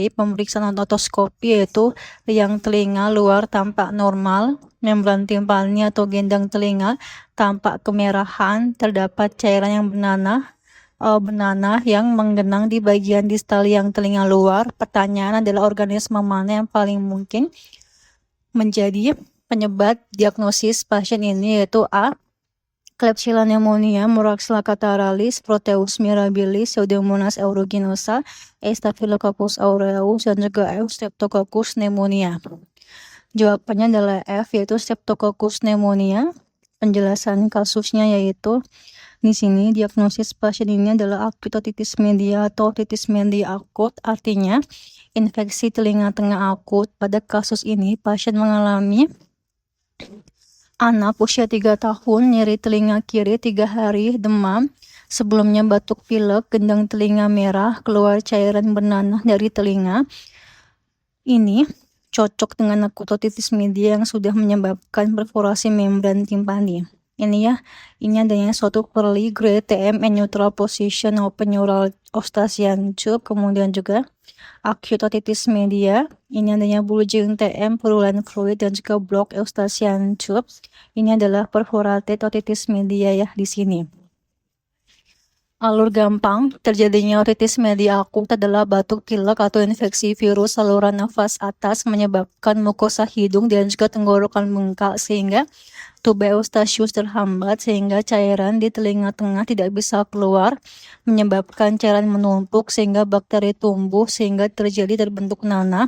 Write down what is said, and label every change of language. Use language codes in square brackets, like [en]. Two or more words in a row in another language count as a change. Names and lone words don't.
[id] Pemeriksaan otoskopi yaitu liang telinga luar tampak normal, membran timpani atau gendang telinga tampak kemerahan, terdapat cairan yang bernanah yang menggenang di bagian distal liang telinga luar. Pertanyaan adalah organisme mana yang paling mungkin menjadi penyebab diagnosis pasien ini, yaitu A. Klebsiella pneumonia, Muraxilla catarrhalis, Proteus mirabilis, Pseudomonas aeruginosa, E. Staphylococcus aureus, dan juga F. Streptococcus pneumonia. Jawabannya adalah F, yaitu Streptococcus pneumonia. Penjelasan kasusnya yaitu di sini diagnosis pasien ini adalah [en] acute otitis media [id] atau otitis media akut, artinya infeksi telinga tengah akut. Pada kasus ini pasien mengalami anak usia 3 tahun, nyeri telinga kiri 3 hari, demam, sebelumnya batuk pilek, gendang telinga merah, keluar cairan bernanah dari telinga. Ini cocok dengan akut otitis media yang sudah menyebabkan perforasi membran timpani. Ini adanya suatu [en] early grade TM and neutral position open neural eustachian tube, [id] kemudian juga [en] acute otitis media. [id] Ini adanya [en] bulging TM, purulent fluid, [id] dan juga [en] block eustachian tube. [id] Ini adalah [en] perforated otitis media [id] di sini. Alur gampang terjadinya otitis media akut adalah batuk pilek atau infeksi virus saluran nafas atas menyebabkan mukosa hidung dan juga tenggorokan bengkak sehingga tuba eustachius terhambat sehingga cairan di telinga tengah tidak bisa keluar, menyebabkan cairan menumpuk sehingga bakteri tumbuh sehingga terbentuk nanah.